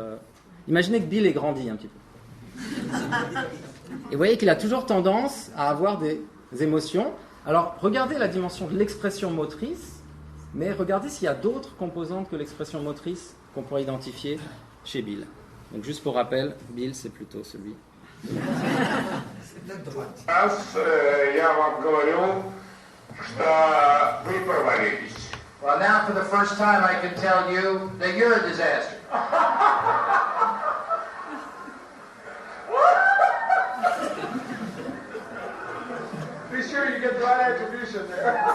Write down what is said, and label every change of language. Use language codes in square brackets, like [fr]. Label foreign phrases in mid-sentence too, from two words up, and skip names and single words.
[fr] Imaginez que Bill ait grandi un petit peu. Et vous voyez qu'il a toujours tendance à avoir des émotions. Alors, regardez la dimension de l'expression motrice, mais regardez s'il y a d'autres composantes que l'expression motrice qu'on pourrait identifier chez Bill. Donc, juste pour rappel, Bill, c'est plutôt celui. [ru] Я вам говорю, что вы провалились. [en] Well, now for the first time I can tell you that you're a disaster. Be sure you get the right attribution there.